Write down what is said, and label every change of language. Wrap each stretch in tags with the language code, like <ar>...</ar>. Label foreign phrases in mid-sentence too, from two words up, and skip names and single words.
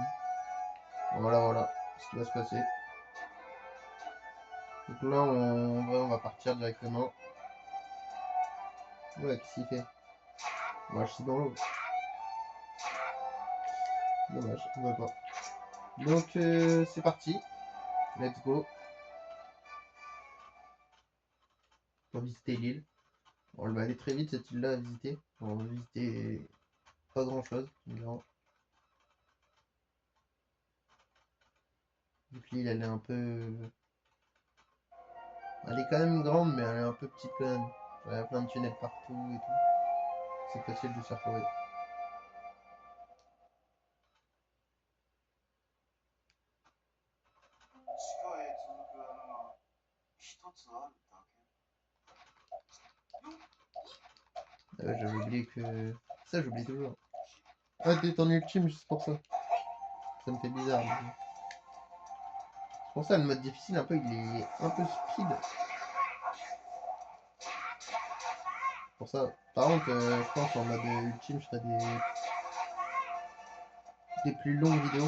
<fr>Voilà ce qui va se passer. Donc là on va partir directement. Ouais, qu'est-ce qu'il fait? Moi je suis dans l'eau. Dommage, on va pas. Donc c'est parti.</fr> <en>Let's go.</en> <fr>On va visiter l'île. On va aller très vite cette île-là à visiter. On va visiter pas grand chose. Vu que l'île elle est un peu. Elle est quand même grande mais elle est un peu petite quand même. Il y a plein de tunnels partout et tout. C'est facile de s'y retrouver.</fr> <ja>地下へ続く穴は一つあるだけ。</ja> <fr>j'avais oublié que. Ça j'oublie toujours. Ah t'es en ultime juste pour ça. Ça me fait bizarre. C'est pour ça le mode difficile un peu il est un peu speed. Pour ça. Par contre je pense en mode ultime je ferai des plus longues vidéos.</fr>